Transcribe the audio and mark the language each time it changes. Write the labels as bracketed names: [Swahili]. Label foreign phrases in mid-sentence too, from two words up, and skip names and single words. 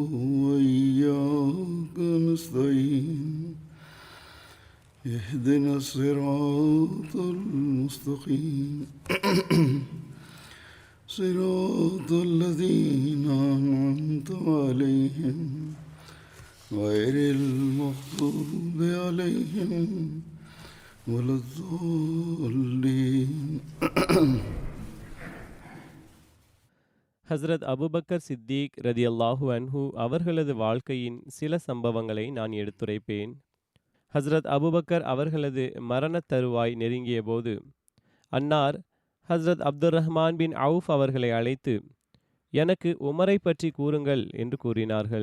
[Arabic] وإياك نستعين اهدنا الصراط المستقيم صراط الذين أنعمت عليهم غير المغضوب عليهم ولا الضالين. [Tamil] ஹஸ்ரத் அபுபக்கர் சித்திக் [Arabic] رضي الله عنه [Tamil] அவர்களது வாழ்க்கையின் சில சம்பவங்களை நான் எடுத்துரைப்பேன். ஹஸ்ரத் அபுபக்கர் அவர்களது மரணத் தருவாய் நெருங்கிய போது அன்னார் ஹஸ்ரத் அப்துர் ரஹ்மான் பின் அவுஃப் அவர்களை அழைத்து, எனக்கு உமரை பற்றி கூறுங்கள் என்று கூறினார்கள்.